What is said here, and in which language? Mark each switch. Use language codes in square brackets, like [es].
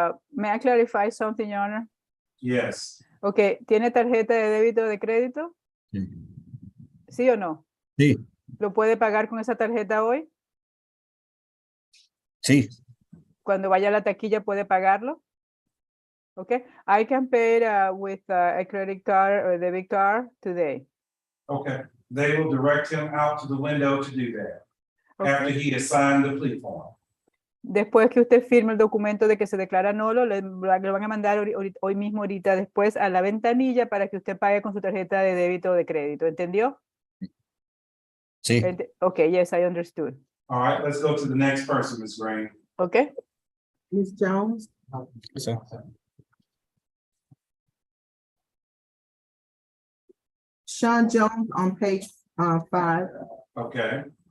[en] May I clarify something, Your Honor? Yes. [es] Ok, ¿tiene tarjeta de débito o de crédito? Sí. ¿Sí o no? Sí. ¿Lo puede pagar con esa tarjeta hoy? Sí. Cuando vaya a la taquilla puede pagarlo. [en] Okay, I can pay with a credit card or debit card today. Okay, they will direct him out to the window to do that. Okay. After he has signed the plea form. [es] Después que usted firme el documento de que se declara nulo, le van a mandar hoy mismo, ahorita después, a la ventanilla para que usted pague con su tarjeta de débito o de crédito. ¿Entendió? Sí. [en] Okay, yes, I understood. All right, let's go to the next person, Ms. Green. Okay. Ms. Jones, [es] Sí. [en] Sean Jones on page 5. Okay,